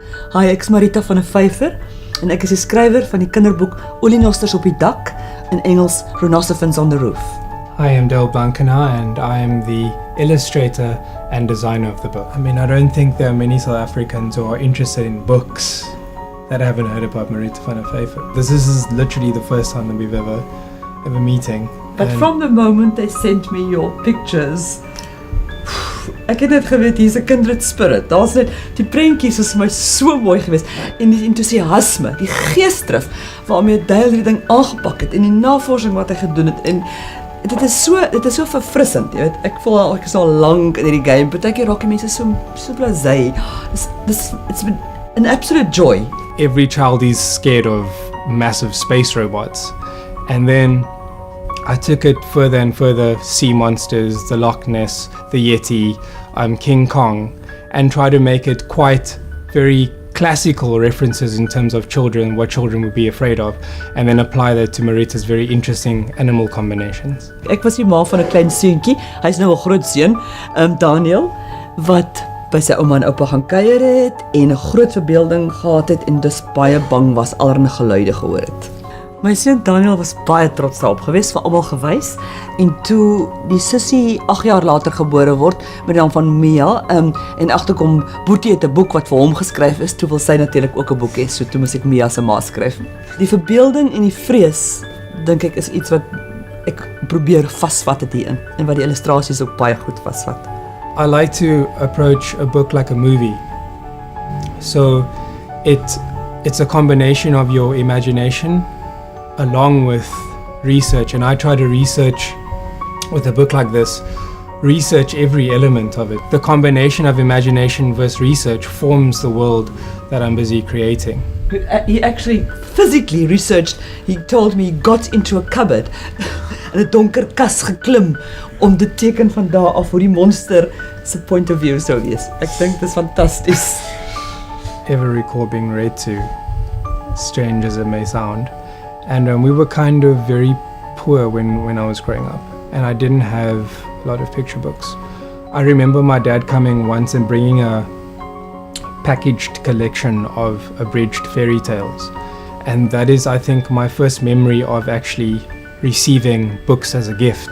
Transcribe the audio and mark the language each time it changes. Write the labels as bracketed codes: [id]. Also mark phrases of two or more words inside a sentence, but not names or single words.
[af] Hi, ek is Marita van 'n Vyver en ek is die skrywer van die kinderboek Olinosters op die dak, in Engels Rhinoceros on the Roof. [en] I am Del Blankena and I am the illustrator and designer of the book. I mean, I don't think there are many South Africans who are interested in books that haven't heard about Marita van 'n Vyver. This is literally the first time that we've ever meeting. But from the moment they sent me your pictures, [af] ek het net geweet hier's 'n [en] kindred spirit. [af] Daar's net die prentjies is vir my so mooi geweest en die entoesiasme, die geesdrif waarmee Dale hierdie ding aangepak het en die navorsing wat hy gedoen het en dit is so verfrissend, jy weet. Ek voel ek is al lank in hierdie game, partykeer raak die mense so blasé. [en] It's been an absolute joy. Every child is scared of massive space robots, and then I took it further and further, sea monsters, the Loch Ness, the Yeti, King Kong, and try to make it quite very classical references in terms of children, what children would be afraid of, and then apply that to Marita's very interesting animal combinations. [af] Ek was die ma van 'n klein seuntjie, hy's nou 'n groot seun, Daniel, wat by sy ouma en oupa gaan kuier het en 'n groot verbeelding gehad het en dus baie bang was allerlei geluide gehoor het. My seun Daniel was baie trots daarop geweest, vir almal gewys, en toe die sussie 8 jaar later gebore word met die naam van Mia, en agterkom Boetie het 'n boek wat vir hom geskryf is, toe wil sy natuurlik ook 'n boek hê, so toe moes ek Mia se ma skryf. Die verbeelding en die vrees, dink ek, is iets wat ek probeer vasvat het hierin en wat die illustrasies ook baie goed vasvat. [en] I like to approach a book like a movie. So it's a combination of your imagination along with research, and I try to research with a book like this, research every element of it. The combination of imagination versus research forms the world that I'm busy creating. He actually physically researched. He told me he got into a cupboard [af] in 'n donker kas geklim om te teken van daar af hoe die monster se [en] point of view [af] sou wees. Ek dink dit is fantasties. [en] Ever recall being read to, strange as it may sound, and we were kind of very poor when I was growing up, and I didn't have a lot of picture books. I remember my dad coming once and bringing a packaged collection of abridged fairy tales, and that is, I think, my first memory of actually receiving books as a gift.